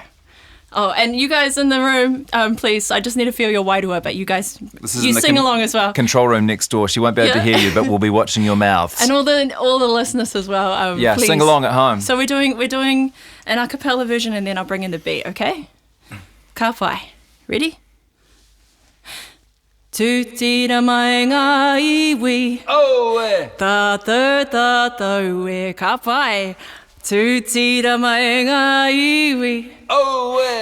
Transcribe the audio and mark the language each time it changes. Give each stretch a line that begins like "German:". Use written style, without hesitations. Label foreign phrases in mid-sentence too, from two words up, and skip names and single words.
English: Oh, and you guys in the room, please, I just need to feel your wairua, but you guys, you sing along as well. Control room next door. She won't be able to hear you, but we'll be watching your mouths. And all the listeners as well. Please. Sing along at home. So we're doing an a cappella version, and then I'll bring in the beat, okay?
Māori: Ka pai. Ready? Tutira mai ngā iwi. Oh! Tātou e ka pai. Tutira mai ngā iwi. Oh!